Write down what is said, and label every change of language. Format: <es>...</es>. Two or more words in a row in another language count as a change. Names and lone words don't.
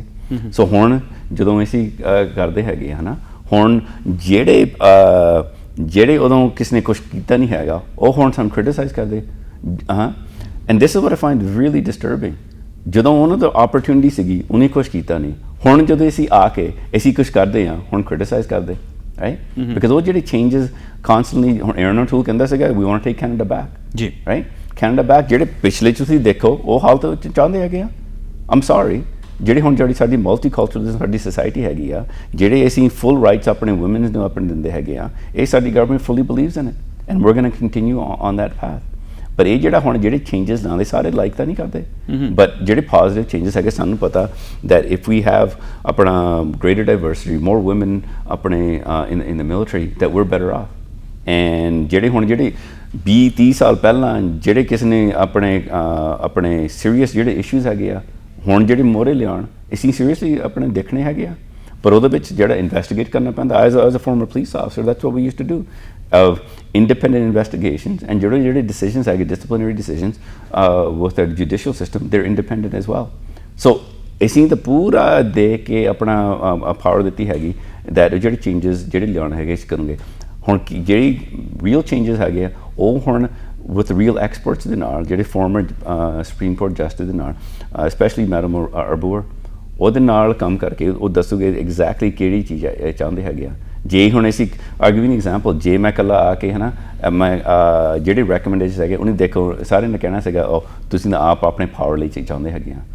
<pa>ਸੋ ਹੁਣ ਜਦੋਂ ਅਸੀਂ ਕਰਦੇ ਹੈਗੇ ਹੈ ਨਾ, ਹੁਣ ਜਿਹੜੇ ਉਦੋਂ ਕਿਸੇ ਨੇ ਕੁਛ ਕੀਤਾ ਨਹੀਂ ਹੈਗਾ ਉਹ ਹੁਣ ਸਾਨੂੰ ਕ੍ਰਿਟਿਸਾਈਜ਼ ਕਰਦੇ।</pa> <en>ਹਾਂ, and this is what I find really disturbing.</en> <pa>ਜਦੋਂ ਉਹਨਾਂ ਦਾ ਓਪਰਚੁਨਿਟੀ ਸੀਗੀ ਉਹਨੇ ਕੁਛ ਕੀਤਾ ਨਹੀਂ, ਹੁਣ ਜਦੋਂ ਅਸੀਂ ਆ ਕੇ ਅਸੀਂ ਕੁਛ ਕਰਦੇ ਹਾਂ ਹੁਣ ਕ੍ਰਿਟਿਸਾਈਜ਼ ਕਰਦੇ,</pa> <en>right? Because</en> <pa>ਉਹ ਜਿਹੜੇ</pa> <en>changes constantly ਹੁਣ Aaron O'Toole</en> <pa>ਕਹਿੰਦਾ ਸੀਗਾ</pa> <en>we want to take Canada back ਜੀ, right?</en> <pa>Canada back ਜਿਹੜੇ ਪਿਛਲੇ ਤੁਸੀਂ ਦੇਖੋ ਉਹ ਹਾਲਤ ਚਾਹੁੰਦੇ ਹੈਗੇ ਆ।</pa> <en>I'm sorry,</en> <pa>ਜਿਹੜੀ ਸਾਡੀ ਮਲਟੀਕਲਚਰਲ ਸਾਡੀ ਸੋਸਾਇਟੀ ਹੈਗੀ ਆ, ਜਿਹੜੇ ਅਸੀਂ</pa> <en>full rights</en> <pa>ਆਪਣੇ ਵੂਮਨਸ ਨੂੰ ਆਪਣੇ ਦਿੰਦੇ ਹੈਗੇ ਆ, ਇਹ ਸਾਡੀ ਗਵਰਨਮੈਂਟ</pa> <en>fully believes in it and we're going to continue on that path.</en> <pa>ਪਰ ਇਹ ਜਿਹੜਾ ਹੁਣ ਜਿਹੜੇ ਚੇਂਜਸ ਆਉਂਦੇ ਸਾਰੇ ਲਾਈਕ ਤਾਂ ਨਹੀਂ ਕਰਦੇ, ਬਟ ਜਿਹੜੇ</pa> <en>positive changes</en> <pa>ਹੈਗੇ ਸਾਨੂੰ ਪਤਾ</pa> <en>that if we have</en> <pa>ਆਪਣਾ</pa> <en>greater diversity, more women</en> <pa>ਆਪਣੇ</pa> <en>in the military, that we're better off.</en> <pa>And ਜਿਹੜੇ 20-30 ਸਾਲ ਪਹਿਲਾਂ ਜਿਹੜੇ ਕਿਸੇ ਨੇ ਆਪਣੇ ਸੀਰੀਅਸ ਜਿਹੜੇ ਇਸ਼ੂਜ਼ ਹੈਗੇ ਆ ਹੁਣ ਜਿਹੜੇ ਮੋਹਰੇ ਲਿਆਉਣ ਅਸੀਂ ਸੀਰੀਅਸਲੀ ਆਪਣੇ ਦੇਖਣੇ ਹੈਗੇ ਆ, ਪਰ ਉਹਦੇ ਵਿੱਚ ਜਿਹੜਾ ਇਨਵੈਸਟੀਗੇਟ ਕਰਨਾ ਪੈਂਦਾ।</pa> <en>as a former police officer, that's what we used to do, of independent investigations, and ਜਿਹੜੇ decisions ਹੈਗੇ disciplinary decisions with the judicial system, they're independent as well.</en> <pa>So ਅਸੀਂ ਤਾਂ ਪੂਰਾ ਦੇ ਕੇ ਆਪਣਾ ਪਾਵਰ ਦਿੱਤੀ ਹੈਗੀ that ਜਿਹੜੇ changes ਜਿਹੜੇ ਲਿਆਉਣ ਹੈਗੇ ਅਸੀਂ ਕਰੂੰਗੇ। ਹੁਣ ਜਿਹੜੀ</pa> <en>real changes</en> <pa>ਹੈਗੇ ਆ ਉਹ ਹੁਣ</pa> <en>with real experts</en> <pa>ਦੇ ਨਾਲ, ਜਿਹੜੇ</pa> <en>former Supreme Court justice</en> <pa>ਦੇ ਨਾਲ, especially Madam Arbour, ਉਹਦੇ ਨਾਲ ਕੰਮ ਕਰਕੇ ਉਹ ਦੱਸੂਗੇ ਐਗਜ਼ੈਕਟਲੀ ਕਿਹੜੀ ਚੀਜ਼ ਚਾਹੁੰਦੇ ਹੈਗੇ ਆ। ਜੇ ਹੁਣ ਅਸੀਂ</pa> <en>giving example,</en> <pa>ਜੇ ਮੈਂ ਇਕੱਲਾ ਆ ਕੇ ਹੈ ਨਾ ਮੈਂ ਜਿਹੜੇ ਰੈਕਮੈਂਡੇਸ਼ਨ ਹੈਗੇ ਉਹਨੇ ਦੇਖੋ ਸਾਰਿਆਂ ਨੇ ਕਹਿਣਾ ਸੀਗਾ ਉਹ ਤੁਸੀਂ ਤਾਂ ਆਪ ਆਪਣੇ ਪਾਵਰ ਲਈ ਚਾਹੁੰਦੇ ਹੈਗੇ ਆ।</pa>